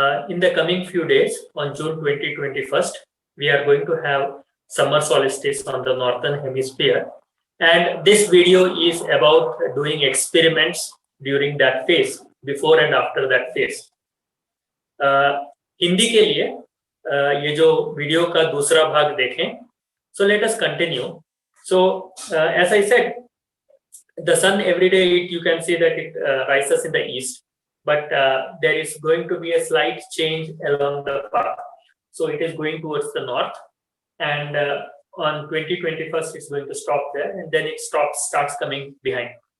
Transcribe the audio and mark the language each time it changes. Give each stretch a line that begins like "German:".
English: In the coming few days, on June 2021, we are going to have summer solstice on the northern hemisphere. And this video is about doing experiments during that phase, before and after that phase.
Hindi: Hindi के लिए ये जो video का दूसरा भाग देखें.
English: So let us continue. So as I said, the sun every day you can see that it rises in the east, but there is going to be a slight change along the path. So it is going towards the north, and on 2021 it's going to stop there, and then it starts coming behind.